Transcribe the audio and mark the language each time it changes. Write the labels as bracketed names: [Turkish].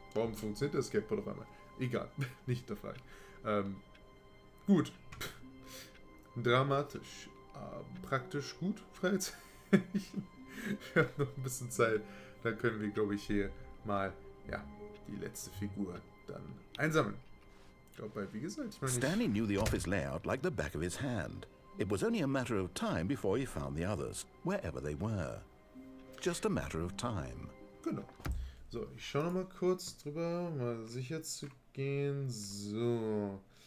[German] Warum funktioniert der Skateboard auf einmal? Egal, nicht hinterfragen. Gut. Dramatisch. Praktisch gut, Fragezeichen. Wir haben noch ein bisschen Zeit. Dann können wir, glaube ich, hier mal, ja, die letzte Figur dann einsammeln. Aber wie gesagt, ich meine... [English] Stanley knew the office layout like the back of his hand. It was only a matter of time before he found the others, wherever they were. Just a matter of time. [German] Genau. So, ich schaue noch mal kurz drüber, mal sicher zu gehen. So.